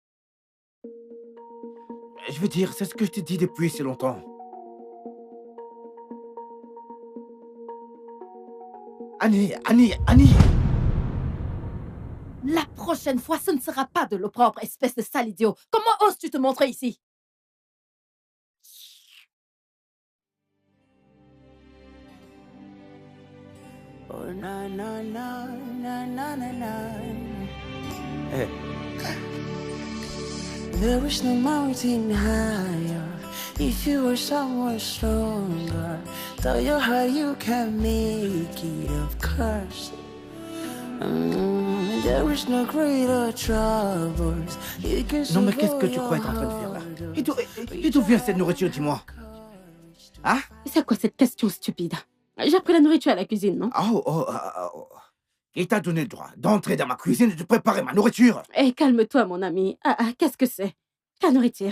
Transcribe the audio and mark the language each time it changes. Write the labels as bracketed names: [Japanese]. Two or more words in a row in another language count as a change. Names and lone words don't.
[French] Je veux dire, c'est ce que je te dis depuis si longtemps. Annie, Annie, Annie! La prochaine fois, ce ne sera pas de l'eau propre, espèce de sale idiot. Comment oses-tu te montrer ici? Oh, na, na, na, na, na, na, na. Eh, [English] There is no mountain higher if you were someone stronger. Tell your heart you can make it, of course. There is no greater troubles. You can [French] non, mais qu'est-ce que tu crois être en train de faire là? Et d'où vient cette nourriture, dis-moi? Hein? C'est quoi cette question stupide? J'ai pris la nourriture à la cuisine, non? Oh. Qui t'a donné le droit d'entrer dans ma cuisine et de préparer ma nourriture? Eh, calme-toi, mon ami. Qu'est-ce que c'est? Ta nourriture.